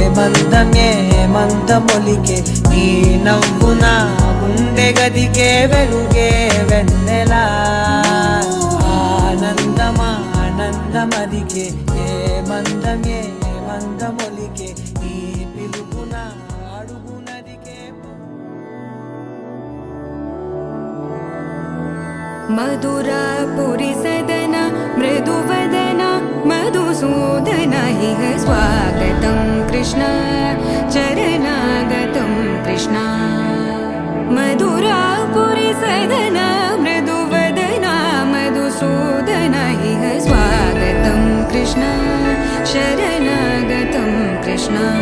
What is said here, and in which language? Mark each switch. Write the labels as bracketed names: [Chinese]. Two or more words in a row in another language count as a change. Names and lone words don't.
[Telugu] మందమొలికే నీ నవ్వున గుండె గదికే వెలుగే వెన్నెలా ఆనందమా ఆనందమదికే ఏ మందమొలికే నీ పిలుపున అడుగునదికే [Sanskrit] मधुरापुरी सदन मृदुवदन मधुसूदन इह स्वागतं कृष्ण चरणागतं कृष्ण मधुरापुरी सदन मृदुवदन मधुसूदन इह स्वागतं कृष्ण शरणागतं कृष्ण